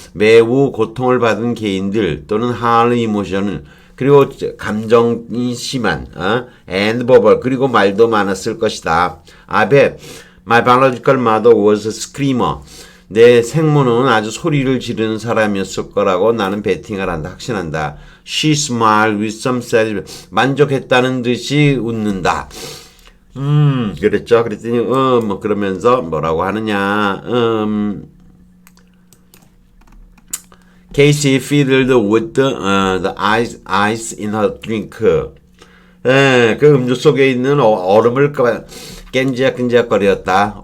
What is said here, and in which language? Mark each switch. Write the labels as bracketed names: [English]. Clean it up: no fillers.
[Korean] 매우 고통을 받은 개인들 또는 [English] hard emotional. [Korean] 그리고 감정이 심한, [English] and verbal. [Korean] 그리고 말도 많았을 것이다. [English] I bet my biological mother was a screamer. [Korean] 내 생모는 아주 소리를 지르는 사람이었을 거라고 나는 베팅을 한다. 확신한다. [English] She smiled with some satisfaction. [Korean] 만족했다는 듯이 웃는다. 그랬죠. 그랬더니, 그러면서 뭐라고 하느냐, [English] Casey fiddled with the ice in her drink. [Korean] 그 음주 속에 있는 얼음을 깬지락끈지락거렸다.